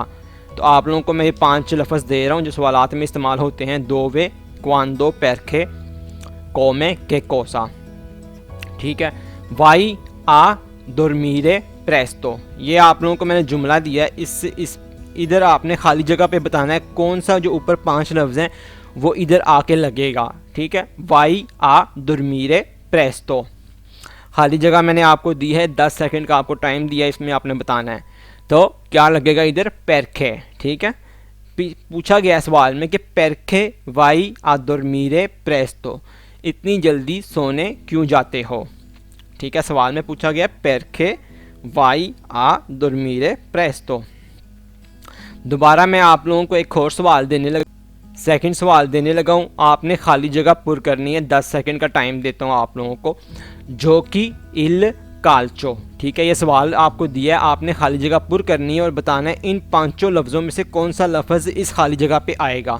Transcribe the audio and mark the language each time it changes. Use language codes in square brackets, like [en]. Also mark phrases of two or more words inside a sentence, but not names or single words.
[hi] तो आप लोगों को मैं ये 5 लफ्ज़ दे रहा हूँ जो सवालात में इस्तेमाल होते हैं, [it] dove, quando, perché, come, che cosa. [hi] ठीक है, [it] vai a dormire presto, [hi] ये आप लोगों को मैंने जुमला दिया है, इस इधर आपने खाली जगह पे बताना है कौन सा जो ऊपर 5 लफ्ज़ हैं वो इधर आके लगेगा, ठीक है। [it] vai a dormire presto। [hi] खाली जगह मैंने आपको दी है, 10 सेकंड का आपको टाइम दिया है, इसमें आपने बताना है। तो क्या लगेगा इधर, perché, ठीक है। पूछा गया सवाल में कि [it] perché vai a dormire presto, [hi] इतनी जल्दी सोने क्यों जाते हो, ठीक है। सवाल में पूछा गया [it] perché vai a dormire presto। [hi] दोबारा मैं आप लोगों को एक और सवाल देने लगा, सेकंड सवाल देने लगा हूँ। आपने खाली जगह पुर करनी है, 10 सेकंड का टाइम देता हूँ आप लोगों को। जो कि [it] il calcio, [hi] ठीक है। ये सवाल आपको दिया है, आपने खाली जगह पुर करनी है और बताना है इन 5 लफ्ज़ों में से कौन सा लफ्ज़ इस खाली जगह पे आएगा।